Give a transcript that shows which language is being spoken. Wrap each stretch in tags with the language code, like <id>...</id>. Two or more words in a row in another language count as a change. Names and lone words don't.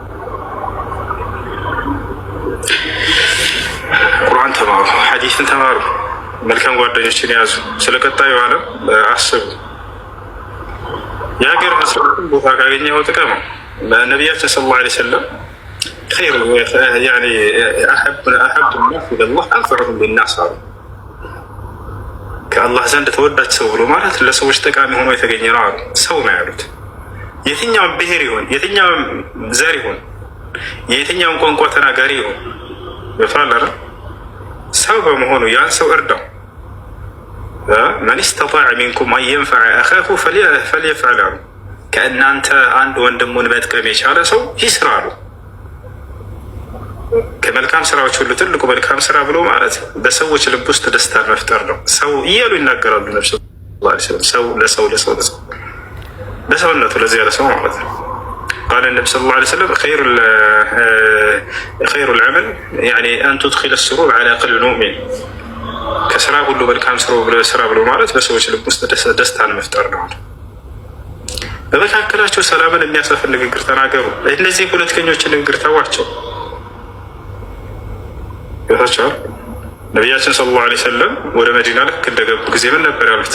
<am>ቁርአን ተማሩ፣ ሐዲስን ተማሩ፣ መልካም ጓደኞችን ያዙ። ስለ ቀጣዩ ዓለም አስቡ። የሀገር መስራትን ቦታ ካገኘኸው ጥቀመው። ነቢያችን</am> <ar>صلى الله عليه وسلم خير يعني أحب الناس إلى الله أنفعهم للناس</ar> <am>አሉ። ከአላህ ዘንድ ተወዳጅ ሰው ብሎ ማለት ለሰዎች ጠቃሚ ሆኖ የተገኘ ነው አሉ። ሰው ነው ያሉት። የትኛውም ብሔር ይሁን፣ የትኛውም ዘር ይሁን፣ የትኛውም ቋንቋ ተናጋሪ ይሁን በፋላራ ሰው በመሆኑ ያን ሰው እርዳው።</am> <ar>من استطاع منكم أن ينفع أخاه فليفعل</ar> <am>አሉ። ከእናንተ አንድ ወንድሙን መጥቀም የቻለ ሰው ይስራሉ። ከመልካም ስራዎች ሁሉ ትልቁ መልካም ስራ ብሎ ማለት በሰዎች ልብ ውስጥ ደስታን መፍጠር ነው። ሰው እያሉ ይናገራሉ ነብዩ</am> <ar>صلى الله عليه وسلم።</ar> <am>ሰው ለሰውነቱ ለዚያ ለሰው ማለት ነው።</am> <ar>قال النبي صلى الله عليه وسلم خير العمل يعني أن تدخل السرور على قلب المؤمن</ar> <am>ከስራ ሁሉ መልካም ስራ ብሎ ማለት በሰዎች ልብ ውስጥ ደስታን መፍጠር ነው። በመካከላቸው ሰላምን የሚያሰፍን ንግግር ተናገሩ። እነዚህ ፖለቲከኞችን ንግግር ተዋቸው። ይወታቸዋል። ነቢያችን</am> <ar>صلى الله عليه وسلم</ar> <am>ወደ መዲና ልክ እንደገቡ ጊዜ ምን ነበር ያሉት?</am>